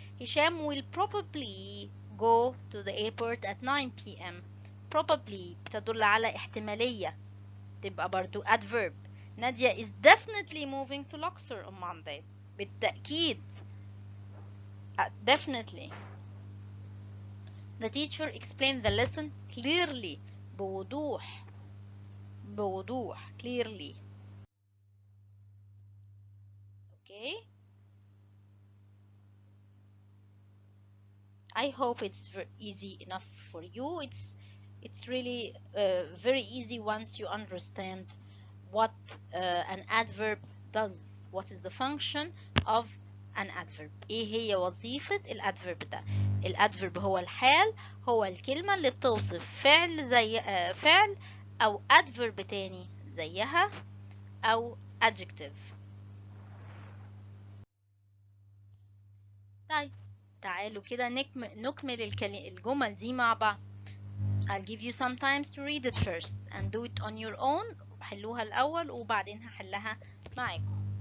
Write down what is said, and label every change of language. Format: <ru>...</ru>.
<en>Hisham will probably go to the airport at 9 p.m.</en> <ar>probably بتدل على احتمالية، تبقى برضو adverb.</ar> <en>Nadia is definitely moving to Luxor on Monday. بالتأكيد definitely. The teacher explained the lesson clearly. بوضوح clearly. Okay. I hope it's easy enough for you. It's really very easy once you understand what an adverb does. What is the function of an adverb.</en> <ar>ايه هي وظيفة الادفرب ده. الادفرب هو الحال، هو الكلمة اللي بتوصف فعل زي فعل او adverb تاني زيها او adjective. طيب تعالوا كده نكمل الجمل دي مع بعض.</ar> <en>I'll give you some time to read it first and do it on your own.</en> <ar>حلوها الأول وبعدين هحلها معاكم.</ar>